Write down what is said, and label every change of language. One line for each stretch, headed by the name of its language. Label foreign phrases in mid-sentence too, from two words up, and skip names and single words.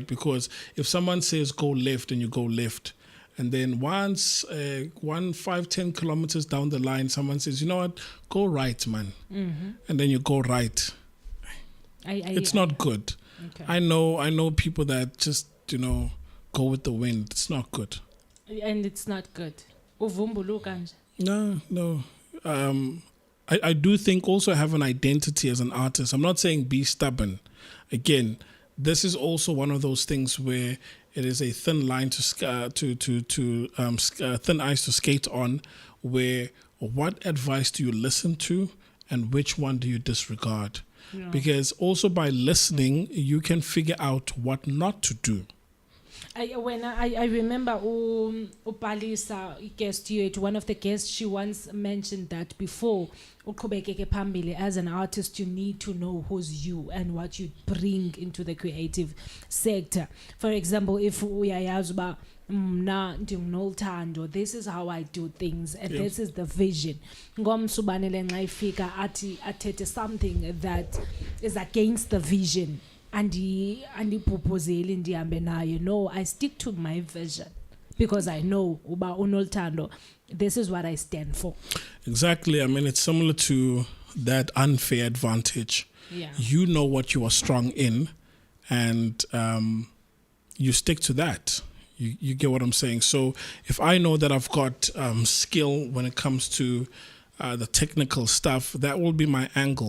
English: Because if someone says go left and you go left, and then once 5-10 kilometers down the line, someone says, you know what, go right, man. And then you go right. It's not good. Okay. I know people that just, you know, go with the wind. It's not good. And it's not good.
Xhosa: Uvumbulu kanje.
English: No. I do think also have an identity as an artist. I'm not saying be stubborn. Again, this is also one of those things where it is a thin line thin ice to skate on, where what advice do you listen to and which one do you disregard? Yeah. Because also by listening, you can figure out what not to do. I remember Palisa guest you, one of the guests, she once mentioned that before
Xhosa: uqhubekeke phambili
English: as an artist, you need to know who's you and what you bring into the creative sector. For example, if
Xhosa: uyayazi uba mna ndinguNoluthando,
English: this is how I do things and this is the vision.
Xhosa: Ngomso uBanele nxa ifika athi athethe
English: something that is against the vision,
Xhosa: andipopozeli ndihambe naye.
English: No, I stick to my vision because I know
Xhosa: uba uNoluthando,
English: this is what I stand for. Exactly. I mean, it's similar to that unfair advantage. Yeah. You know what you are strong in, and you stick to that. You get what I'm saying? So if I know that I've got skill when it comes to the technical stuff, that will be my angle.